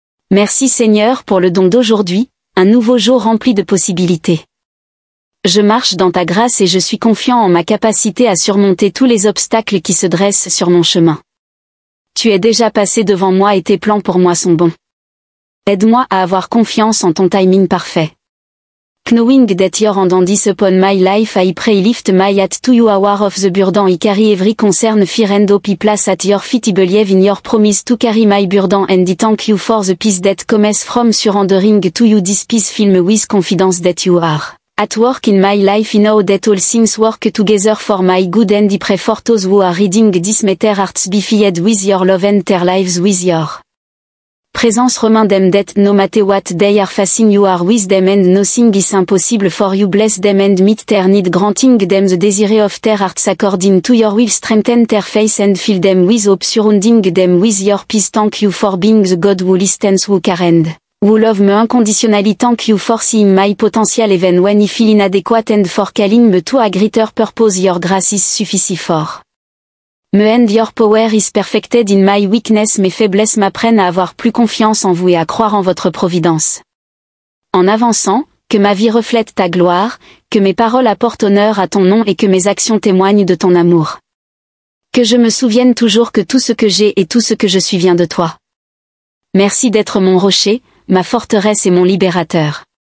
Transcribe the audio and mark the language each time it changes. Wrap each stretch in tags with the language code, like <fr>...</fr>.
<fr>Merci Seigneur pour le don d'aujourd'hui, un nouveau jour rempli de possibilités. Je marche dans ta grâce et je suis confiant en ma capacité à surmonter tous les obstacles qui se dressent sur mon chemin. Tu es déjà passé devant moi et tes plans pour moi sont bons. Aide-moi à avoir confiance en ton timing parfait.</fr> <en>Knowing that your hand is upon my life I pray lift my hat to you aware of the burden I carry every concern fear and hope I place at your feet I believe in your promise to carry my burden and I thank you for the peace that comes from surrendering to you this peace film with confidence that you are at work in my life I know that all things work together for my good and I pray for those who are reading this may their hearts be filled with your love and their lives with your</en> <fr>présence</fr> <en>remind them that no matter what they are facing you are with them and nothing is impossible for you bless them and meet their need granting them the desire of their hearts according to your will strengthen their faith and fill them with hope surrounding them with your peace thank you for being the God who listens who care and who love me unconditionally thank you for seeing my potential even when I feel inadequate and for calling me to a greater purpose your grace is sufficient for me and your power is perfected in my weakness</en> <fr>mes faiblesses m'apprennent à avoir plus confiance en vous et à croire en votre providence. En avançant, que ma vie reflète ta gloire, que mes paroles apportent honneur à ton nom et que mes actions témoignent de ton amour. Que je me souvienne toujours que tout ce que j'ai et tout ce que je suis vient de toi. Merci d'être mon rocher, ma forteresse et mon libérateur.</fr>